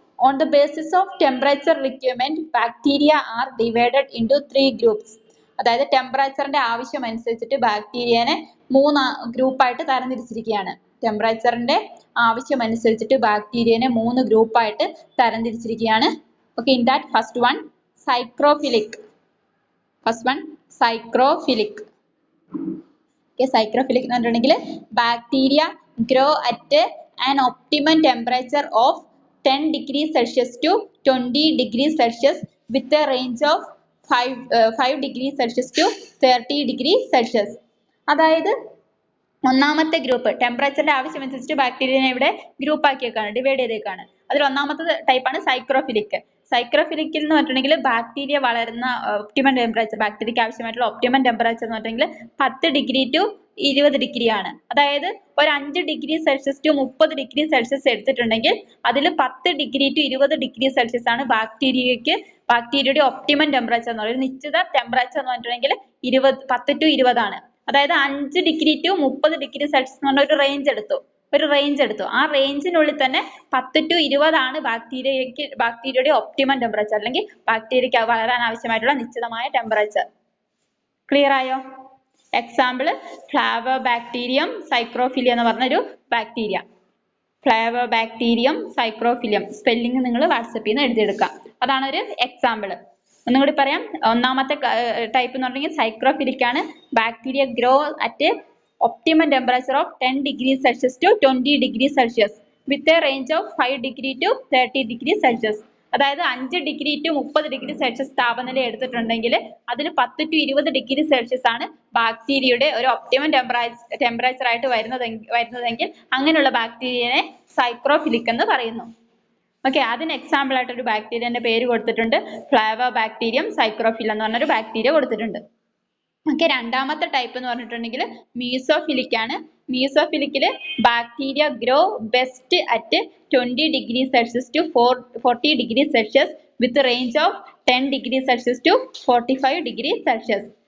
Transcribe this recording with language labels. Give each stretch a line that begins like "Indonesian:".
English: On the basis of temperature requirement, bacteria are divided into 3 groups.
Malayalam: അതായത് ടെമ്പറേച്ചറിന്റെ ആവശ്യം അനുസരിച്ചിട്ട് ബാക്ടീരിയനെ 3 ഗ്രൂപ്പായിട്ട് തരംതിരിച്ചിരിക്കുകയാണ്. ടെമ്പറേച്ചറിന്റെ ആവശ്യം അനുസരിച്ചിട്ട് ബാക്ടീരിയനെ 3 ഗ്രൂപ്പായിട്ട് തരംതിരിച്ചിരിക്കുകയാണ്.
English: Okay, in that first one psychrophilic. Psychrophilic. Okay, psychrophilic
Malayalam: എന്ന് പറഞ്ഞിട്ടുണ്ടെങ്കിൽ
English: Bacteria grow at an optimum temperature of 10 degrees Celsius to 20 degrees Celsius with a range of 5 degrees Celsius to 30 degrees Celsius.
Malayalam: അതായത് ഒന്നാമത്തെ ഗ്രൂപ്പ് ടെമ്പറേച്ചറിന്റെ ആവശ്യം അനുസരിച്ച് ബാക്ടീരിയനെ ഇവിടെ ഗ്രൂപ്പ് ആക്കിയേക്കാണ്, ഡിവൈഡ് ചെയ്തേക്കാണ്. അതിൽ ഒന്നാമത്തെ ടൈപ്പാണ് സൈക്രോഫിലിക്. സൈക്രോഫിലിക്കിൽ എന്ന് പറഞ്ഞിട്ടുണ്ടെങ്കിൽ ബാക്ടീരിയ വളരുന്ന ഒപ്റ്റിമം ടെമ്പറേച്ചർ, ബാക്ടീരിയക്ക് ആവശ്യമായിട്ടുള്ള ഒപ്റ്റിമം ടെമ്പറേച്ചർ എന്ന് പറഞ്ഞിട്ടുണ്ടെങ്കിൽ 10 ഡിഗ്രി ടു 20 ഡിഗ്രി ആണ്. അതായത് ഒരു 5 degree Celsius to 30 degree Celsius എടുത്തിട്ടുണ്ടെങ്കിൽ അതിൽ 10 ഡിഗ്രി ടു 20 ഡിഗ്രി സെൽഷ്യസ് ആണ് ബാക്ടീരിയയുടെ ഒപ്റ്റിമം ടെമ്പറേച്ചർ എന്ന് പറയുന്നത്. നിശ്ചിത ടെമ്പറേച്ചർ എന്ന് പറഞ്ഞിട്ടുണ്ടെങ്കിൽ 10 ടു 20 ആണ്. അതായത് 5 ഡിഗ്രി ടു 30 ഡിഗ്രി സെൽഷ്യസ് എന്ന് പറഞ്ഞ ഒരു റേഞ്ച് എടുത്തു. ആ റേഞ്ചിനുള്ളിൽ തന്നെ 10 ടു 20 ആണ് ബാക്ടീരിയയുടെ ഒപ്റ്റിമം ടെമ്പറേച്ചർ അല്ലെങ്കിൽ ബാക്ടീരിയക്ക് വളരാൻ ആവശ്യമായിട്ടുള്ള നിശ്ചിതമായ ടെമ്പറേച്ചർ. ക്ലിയർ ആയോ? എക്സാമ്പിൾ ഫ്ലാവോബാക്ടീരിയം സൈക്രോഫിലിയ എന്ന് പറഞ്ഞൊരു ബാക്ടീരിയ. ഫ്ലാവോബാക്ടീരിയം സൈക്രോഫിലിയം സ്പെല്ലിംഗ് നിങ്ങൾ വാട്സപ്പിൽ നിന്ന് എഴുതിയെടുക്കാം. അതാണ് ഒരു എക്സാമ്പിൾ. ഒന്നും കൂടി പറയാം. ഒന്നാമത്തെ ടൈപ്പ് എന്ന് പറഞ്ഞെങ്കിൽ സൈക്രോഫിലിക് ആണ്.
English: Bacteria grow at optimum temperature of 10 degrees Celsius to 20 degrees Celsius with a range of 5 degree to 30 degrees Celsius.
Malayalam: അതായത് 5 ഡിഗ്രി ടു 30 ഡിഗ്രി സെൽഷ്യസ് താപനില എടുത്തിട്ടുണ്ടെങ്കിൽ അതിൽ 10 to 20 ഡിഗ്രി സെൽഷ്യസ് ആണ് ബാക്ടീരിയയുടെ ഒരു ഒപ്റ്റിമം ടെമ്പറേച്ചർ ആയിട്ട് വരുന്നതെങ്കിൽ അങ്ങനെയുള്ള ബാക്ടീരിയനെ സൈക്രോഫിലിക് എന്ന് പറയുന്നു. ഓക്കെ, അതിന് എക്സാമ്പിൾ ആയിട്ട് ഒരു ബാക്ടീരിയന്റെ പേര് കൊടുത്തിട്ടുണ്ട്. ഫ്ലാവോബാക്ടീരിയം സൈക്രോഫില എന്ന് പറഞ്ഞൊരു ബാക്ടീരിയ കൊടുത്തിട്ടുണ്ട്. ഓക്കെ, രണ്ടാമത്തെ ടൈപ്പ് എന്ന് പറഞ്ഞിട്ടുണ്ടെങ്കിൽ മീസോഫിലിക് ആണ്.
English: മീസോഫിലിക്കില് bacteria grow best at 20 degrees Celsius to 40 degrees Celsius with range of 10 degrees Celsius to 45 degrees Celsius.